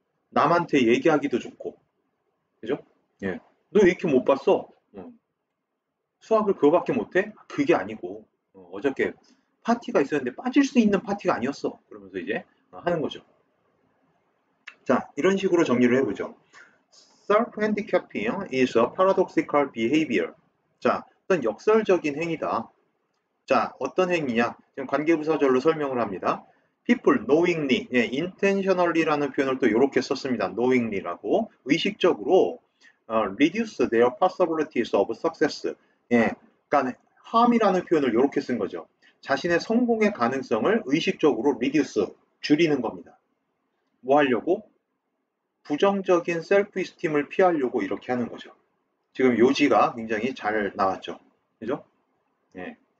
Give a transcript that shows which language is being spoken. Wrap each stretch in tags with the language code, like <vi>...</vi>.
<ko>남한테 얘기하기도 좋고, 그죠? 예. 너 왜 이렇게 못 봤어? 수학을 그거밖에 못해? 그게 아니고 어저께 파티가 있었는데 빠질 수 있는 파티가 아니었어. 그러면서 이제 하는 거죠. 자, 이런 식으로 정리를 해보죠.</ko> <en>Self-handicapping is a paradoxical behavior.</en> <ko>자, 어떤 역설적인 행위다. 자, 어떤 행위냐? 지금 관계부사절로 설명을 합니다.</ko> <en>People knowingly,</en> <ko>예, intentionally라는 표현을 또 이렇게 썼습니다.</ko> <en>knowingly라고</en> <ko>의식적으로</ko> <en>reduce their possibilities of success.</en> <ko>예, 그러니까 harm이라는 표현을 이렇게 쓴 거죠. 자신의 성공의 가능성을 의식적으로 reduce, 줄이는 겁니다. 뭐 하려고? 부정적인 셀프 이스팀을 피하려고 이렇게 하는 거죠. 지금 요지가 굉장히 잘 나왔죠. 그죠? 예.</ko>